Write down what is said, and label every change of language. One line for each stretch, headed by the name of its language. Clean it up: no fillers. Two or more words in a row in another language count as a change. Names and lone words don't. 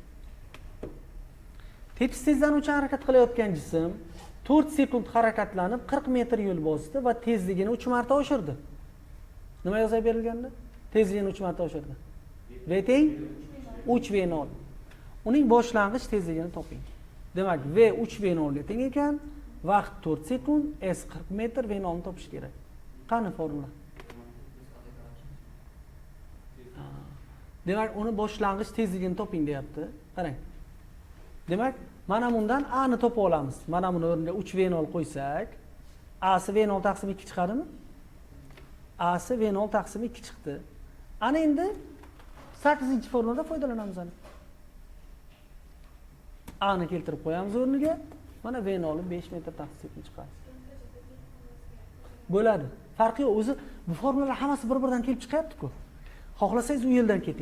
Uzbek: Tepki tezlanuvchan harakat qilayotgan jism 4 sekund harakatlanib 40 metr yo'l bosdi va tezligini 3 marta oshirdi. Nima yozib berilganda? Tezligini 3 marta oshirdi. V teng 3V0. Uning boshlang'ich tezligini toping. Demak, V 3V0 ga teng ekan, vaqt 4 sekund, S 40 metr, V0 ni topish kerak. Qani formula? Demak, uni boshlang'ich tezligini toping deyapti. Qarang. Demak, mana bundan A ni topib olamiz. Mana buni o'rniga 3V0 qo'ysak, A si V0 taqsim 2 chiqadimi? A si V0 taqsim 2 chiqdi. Ana endi 8-formulada foydalanamiz ana. A ni keltirib qo'yamiz o'rniga. Mana V0 5 metr taqsim sekund chiqadi. Bo'ladi. Farqi yo'q. O'zi bu formulalar hammasi bir-biridan kelib chiqyapti-ku. Xohlasangiz u yo'ldan keting.